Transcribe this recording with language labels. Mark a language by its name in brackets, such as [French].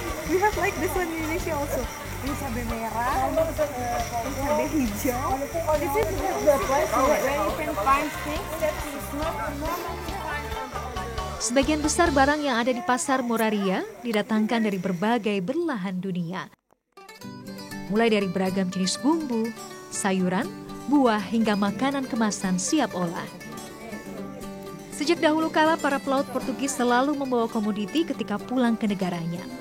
[English] We have like this one in Indonesia also. [Indonesian] Ini cabai merah, ini cabai hijau. [English] This is the place where you can find things that is not normal. [Indonesian] Sebagian besar barang yang ada di pasar Moraria didatangkan dari berbagai belahan dunia. Mulai dari beragam jenis bumbu, sayuran, buah hingga makanan kemasan siap olah. Sejak dahulu kala para pelaut Portugis selalu membawa komoditi ketika pulang ke negaranya.